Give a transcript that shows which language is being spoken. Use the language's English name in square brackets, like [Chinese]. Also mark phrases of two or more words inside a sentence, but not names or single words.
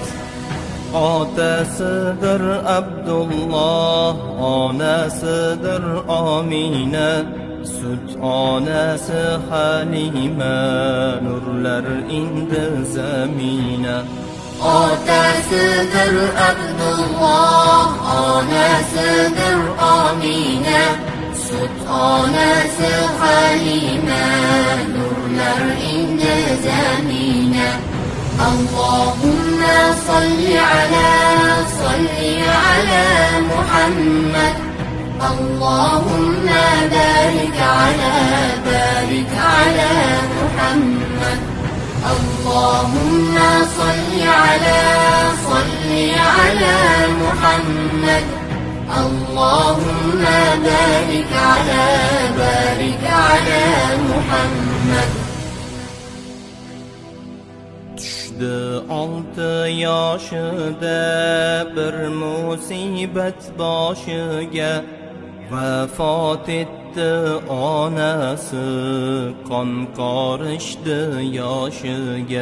[Uzbek] Otasidir Abdulloh, onasidir Amina, sut onasi Halima, nurlar indi zamina. Otasidir Abdulloh, onasidir Amina, sut onasi Halima, nurlar indi zamina. [Arabic] اللهم صل على محمد، اللهم بارك على محمد. اللهم صل على محمد، اللهم بارك على محمد. [Uzbek] Tushdi 6 yoshida bir musibat boshiga, vafot etdi onasi, qon qorishdi yoshiga.